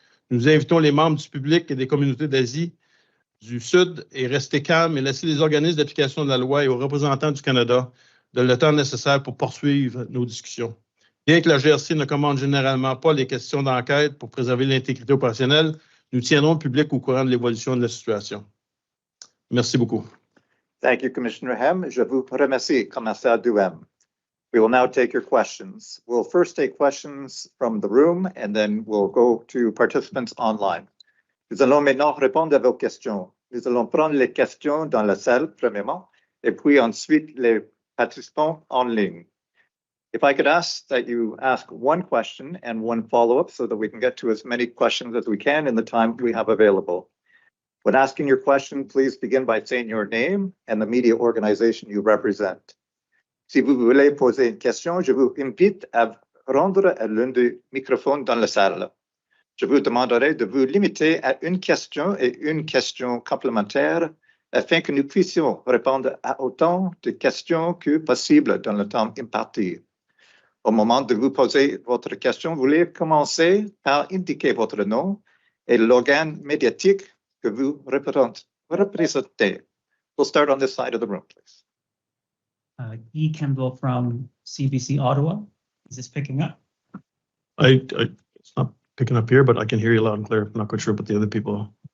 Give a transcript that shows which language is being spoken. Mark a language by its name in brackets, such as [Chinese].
[French] Nous invitons les membres du public et des communautés d'Asie du Sud et rester calmes et laisser les organismes d'application de la loi et aux représentants du Canada le temps nécessaire pour poursuivre nos discussions. Bien que la GRC ne commande généralement pas les questions d'enquête pour préserver l'intégrité opérationnelle, nous tiendrons le public au courant de l'évolution de la situation. Merci beaucoup. [English] Thank you, Commissioner Hem. [French] Je vous remercie, Commissaire Duheme. [English] We will now take your questions. We'll first take questions from the room and then we'll go to participants online. [French] Nous allons maintenant répondre à vos questions. Nous allons prendre les questions dans la salle, premièrement, et puis ensuite les participants en ligne. [English] If I could ask that you ask one question and one follow-up so that we can get to as many questions as we can in the time we have available. When asking your question, please begin by saying your name and the media organization you represent. [French] Si vous voulez poser une question, je vous invite à rendre à l'un des microphones dans la salle. Je vous demanderai de vous limiter à une question et une question complémentaire afin que nous puissions répondre à autant de questions que possible dans le temps imparti. Au moment de vous poser votre question, vous voulez commencer par indiquer votre nom et l'organe médiatique que vous représentez. [English] We'll start on this side of the room, please. Guy Campbell from CBC Ottawa. Is this picking up? It's not picking up here, but I can hear you loud and clear. I'm not quite sure about the other people.